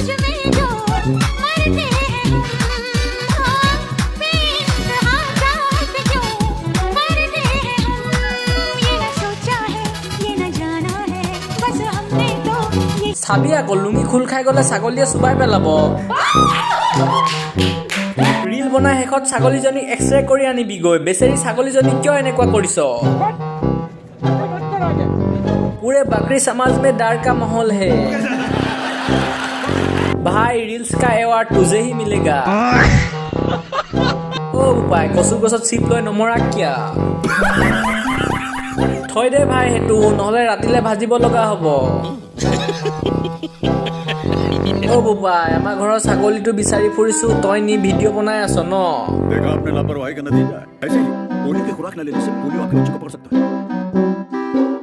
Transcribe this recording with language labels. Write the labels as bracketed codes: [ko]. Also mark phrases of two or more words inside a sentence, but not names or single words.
[as] চাবি আকৌ লুঙি খোল খাই গ'লে ছাগলীয়ে চুবাই পেলাব। ৰিল বনাই শেষত ছাগলীজনীক এক্সৰে কৰি আনিবিগৈ। বেচেৰি ছাগলীজনী কিয় এনেকুৱা কৰিছ? [hi] पूरे बकरी समाज में डर का माहौल है भाई। रील्स का अवार्ड तुझे ही मिलेगा। [as] অ' ভাই কচু गছত চিপ লৈ নমৰা কিয়া? থৈ দে ভাই হেতু, নহলে ৰাতিলে ভাজিব লগা হ'ব। ও বুবাই আমাৰ ঘৰৰ ছাগলীটো বিচাৰি ফুৰিছো, তই নি ভিডিঅ' বনাই আছ ন? [hi] देखा आपने लापरवाही का नतीजा है। ऐसे ही पोलियो की खुराक न लेने से पोलियो आपके बच्चे को पकड़ सकता है।